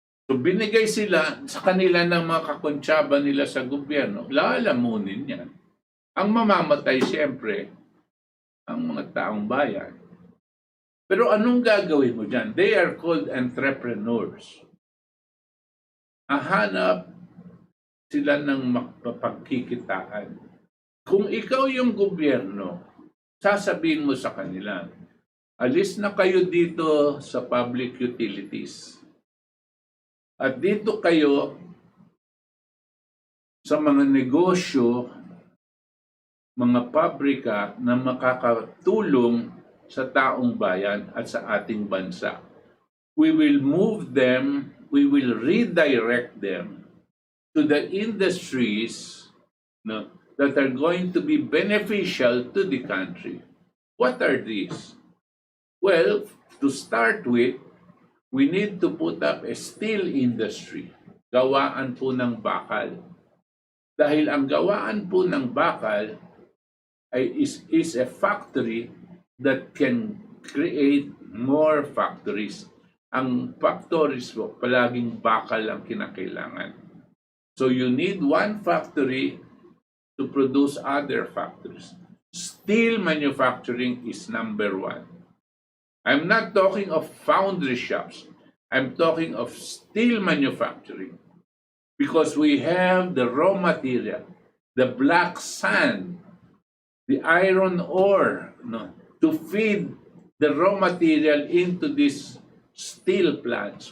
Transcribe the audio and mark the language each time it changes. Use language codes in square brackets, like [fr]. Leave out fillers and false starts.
[tl] So binigay sila sa kanila ng mga kakontsaba nila sa gobyerno, lalamunin yan. Ang mamamatay siyempre, ang mga taong bayan. Pero anong gagawin mo dyan? [en] They are called entrepreneurs. [tl] Hahanap sila ng mapagkikitaan. Kung ikaw yung gobyerno, sasabihin mo sa kanila, alis na kayo dito sa public utilities. At dito kayo sa mga negosyo, mga pabrika na makakatulong sa taong bayan at sa ating bansa. [en] We will move them, we will redirect them to the industries that are going to be beneficial to the country. What are these? Well, to start with, we need to put up a steel industry. [tl] Gawaan po ng bakal. Dahil ang gawaan po ng bakal [en] is a factory that can create more factories. [tl] Ang factories po, palaging bakal ang kinakailangan. [en] So you need one factory to produce other factories. Steel manufacturing is number one. I'm not talking of foundry shops. I'm talking of steel manufacturing because we have the raw material, the black sand, the iron ore, no, to feed the raw material into these steel plants.